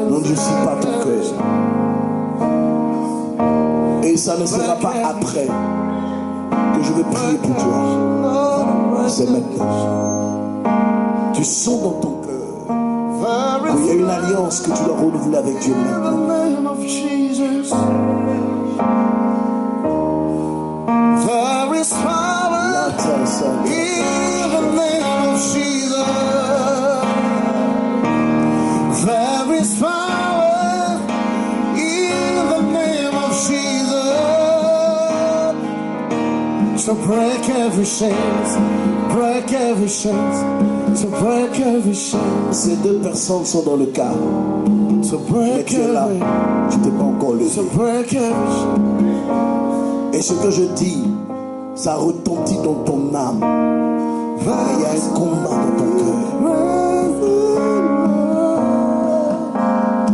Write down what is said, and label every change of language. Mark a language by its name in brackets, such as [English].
[French] n'endurcis pas ton cœur. Et ça ne sera pas après que je vais prier pour toi. C'est maintenant. Tu sens dans ton cœur qu'il y a une alliance que tu dois renouveler avec Dieu maintenant. [English] In the name of Jesus. There is power in the name of Jesus. There is power in the name of Jesus. To break every chains, break every chains, to break every chains. [French] Ces deux personnes sont dans le cas. [English] To [French] Mais [English] break [French] tu es là, [English] every, [French] tu t'es pas encore levé. [English] to break every chains. [French] Et ce que je dis, ça retentit dans ton âme. Et il y a un combat dans ton cœur.